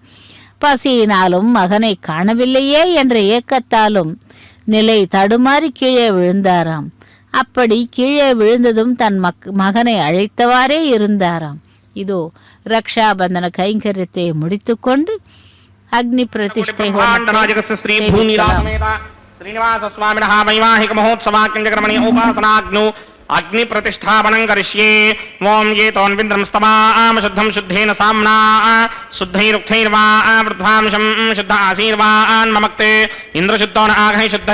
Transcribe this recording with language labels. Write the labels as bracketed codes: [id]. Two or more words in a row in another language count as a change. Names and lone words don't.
[ta] பசியினாலும் மகனை காணவில்லையே என்ற ஏக்கத்தாலும் நிலை தடுமாறி கீழே விழுந்தாராம். அப்படி கீழே விழுந்ததும் தன் மகனை அழைத்தவாறே இருந்தாராம். இதோ ரக்ஷாபந்தன கைங்கரியத்தை முடித்துக்கொண்டு அக்னி பிரதிஷ்டை [sa] अग्नि प्रतिष्ठापनं करिष्ये। ओम ये तोन्विन्द्रं स्तमाम शुद्धं शुद्धेन साम्ना शुद्धैरुक्थैर्वा वृद्धांशं शुद्ध आशीर्वान् ममक्ते इन्द्रशुद्धो न आघै शुद्धः